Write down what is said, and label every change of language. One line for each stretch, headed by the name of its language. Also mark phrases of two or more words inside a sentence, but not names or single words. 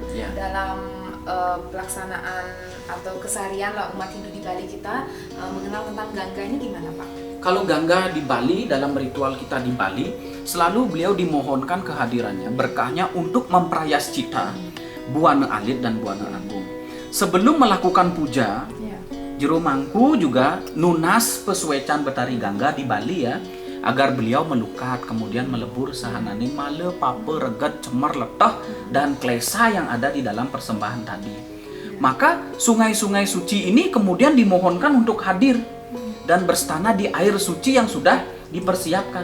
Indonesian: Dalam pelaksanaan atau keseharian lah umat Hindu di Bali kita mengenal tentang Gangga ini gimana Pak? Kalau Gangga di Bali, dalam ritual kita di Bali, selalu beliau dimohonkan kehadirannya, berkahnya untuk memprayascita Buana Alit dan Buana Agung. Sebelum melakukan puja, jero mangku juga
Balinese: nunas pesuecan
Indonesian: Betari Gangga di Bali ya, agar beliau melukat kemudian melebur
Balinese: sahanane male, pape, reget, cemar, letah
Indonesian: dan klesa yang ada di dalam persembahan tadi. Maka sungai-sungai suci ini kemudian dimohonkan untuk hadir dan berstana di air suci yang sudah dipersiapkan.